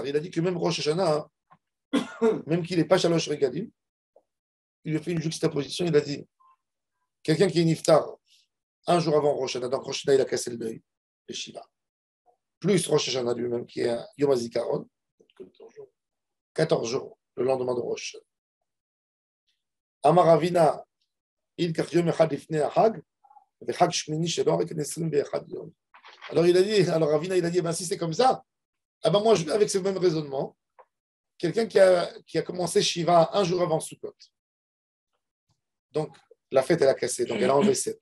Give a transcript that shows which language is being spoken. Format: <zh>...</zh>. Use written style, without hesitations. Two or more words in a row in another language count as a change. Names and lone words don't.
<fr>Il a dit que même Rosh Hashanah, même qu'il n'est pas</fr> <he>שלוש רגלים,</he> <fr>il lui a fait une juxtaposition. Il a dit quelqu'un qui est niftar un jour avant Rosh Hashanah, donc Rosh Hashanah, il a cassé le deuil, le Shiva. Plus Rosh Hashanah lui-même, qui est un Yom HaZikaron, 14 jours, le lendemain de Rosh Hashanah.</fr> <he>אמר רבינא, אי כך יום אחד לפני חג.</he> <fr>Alors il a dit, alors Ravina il a dit, ben, si c'est comme ça, ah ben moi je vais avec ce même raisonnement, quelqu'un qui a commencé Shiva un jour avant Sukkot. Donc la fête elle a cassé, donc elle a enlevé 7.</fr>